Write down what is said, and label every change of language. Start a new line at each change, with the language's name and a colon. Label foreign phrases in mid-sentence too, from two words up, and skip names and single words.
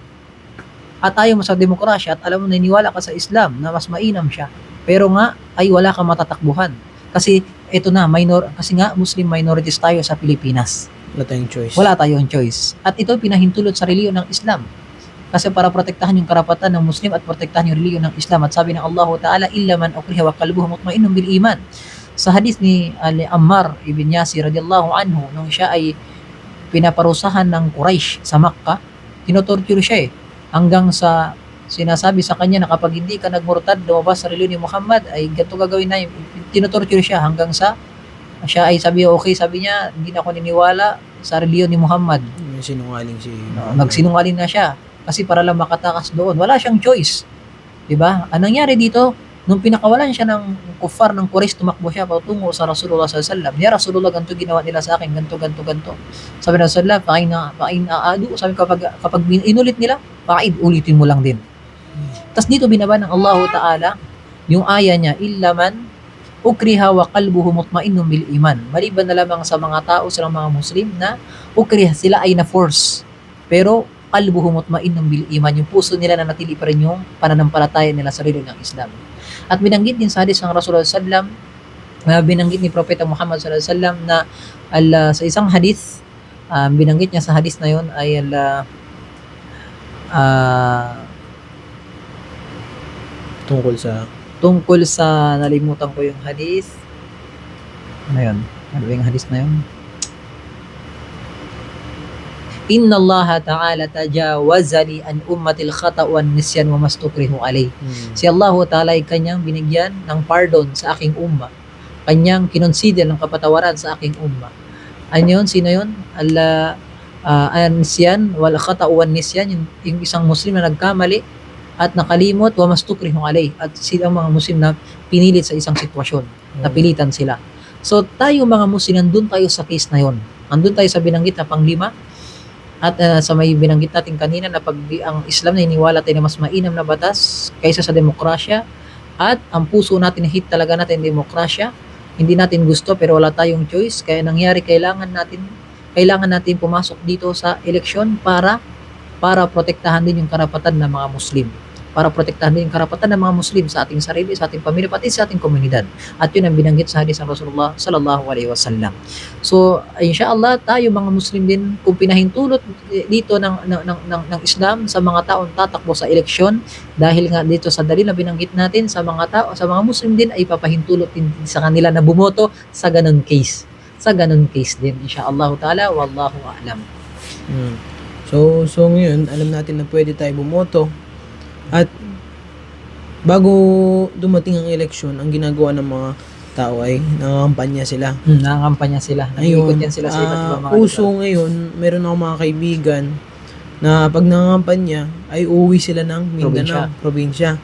Filipino: At ayaw mo sa demokrasya at alam mo, naniniwala ka sa Islam na mas mainam siya. Pero nga, ay wala kang matatakbuhan. Kasi ito na, kasi nga
English: Muslim minorities
Filipino: tayo sa Pilipinas. Wala tayong choice. Wala tayong choice. At ito pinahintulot sa reliyon ng Islam. Kasi para protektahan yung karapatan ng Muslim at protektahan yung reliyon ng Islam. At sabi ng
Arabic: الله تعالى، إلا من أكره و قلبه مطمئن بالإيمان.
Filipino: Sa hadith ni Ammar ibn Yasir
Arabic: رضي الله عنه,
Filipino: nung siya ay pinaparusahan ng Quraysh sa Makkah, tinotorture siya hanggang sa sinasabi sa kanya na kapag hindi ka nagmurtad, lumabas sa reliyon ni Muhammad, ay ganito gagawin na. Tinotorture siya hanggang sa siya ay sabi, okay, sabi niya, hindi na ako niniwala sa reliyon ni Muhammad. Sinungaling si Magsinungaling na siya kasi para lang makatakas doon. Wala siyang choice. 'Di ba? Anong nangyari dito? Nung pinakawalan siya ng kuffar ng Quraysh, tumakbo siya patungo sa Rasulullah
Arabic: صلى الله عليه وسلم. يا رسول الله,
Filipino: ganito ginawa nila sa akin, ganito. Sabi ng Rasulullah,
Arabic: فإن عادوا.
Filipino: Sabi kapag inulit nila, ulitin mo lang din. Tapos dito binaba ng
Arabic: الله تعالى
Filipino: yung aya niya,
Arabic: إلا من أكره و قلبه مطمئن بالإيمان.
Filipino: Maliban na lamang sa mga tao, sa mga Muslim na ukriha, sila ay na-force.
Arabic: Pero قلبه مطمئن بالإيمان,
Filipino: yung puso nila na natili pa rin yung pananampalataya nila sa reliyon ng Islam. At binanggit din sa hadith ng Rasulullah
Arabic: صلى الله عليه وسلم,
Filipino: binanggit ni Propeta Muhammad
Arabic: صلى الله عليه وسلم
Filipino: na sa isang hadith, binanggit niya sa hadith na yon ay tungkol sa nalimutan ko yung hadith. Ano yun? Ano yung hadith na yun?
Arabic: إن الله تعالى تجاوز لي عن أمتي الخطأ والنسيان وما استكرهوا عليه.
Filipino: Si Allah Ta'ala ay kanyang binigyan ng pardon sa aking umma. Kanyang kinonsider ng kapatawaran sa aking umma. Ano yun? Sino yun?
Arabic: نسيان والخطأ والنسيان,
Filipino: yung isang Muslim na nagkamali at nakalimot,
Arabic: وما استكرهوا عليه,
Filipino: at silang mga Muslim na pinilit sa isang sitwasyon, napilitan sila. So tayo mga Muslim, nandun tayo sa case na yon. Nandun tayo sa binanggit na panglima. At sa may binanggit natin kanina na pag ang Islam na iniwala tayo na mas mainam na batas kaysa sa demokrasya, at ang puso natin, hit talaga natin demokrasya, hindi natin gusto pero wala tayong choice, kaya nangyari kailangan natin pumasok dito sa eleksyon para protektahan din yung karapatan ng mga Muslim. Para protektahan din yung karapatan ng mga Muslim sa ating sarili, sa ating pamilya, pati sa ating komunidad. At yun ang binanggit sa hadith ng Rasulullah
Arabic: صلى الله عليه وسلم.
Filipino: So, inshallah, tayo mga Muslim din, kung pinahintulot dito ng Islam sa mga taong tatakbo sa eleksyon, dahil nga dito sa dalil na binanggit natin, sa mga Muslim din ay papahintulot din sa kanila na bumoto sa ganun case. Sa ganun case din,
Arabic: إن شاء الله تعالى، والله أعلم.
Filipino: So ngayon, alam natin na pwede tayo bumoto. At bago dumating ang eleksyon, ang ginagawa ng mga tao ay nangangampanya sila. Nangangampanya sila. Nag-iikot yan sila sa iba't ibang mga uso ngayon, meron akong mga kaibigan na pag nangangampanya ay uuwi sila ng Mindanao, probinsya.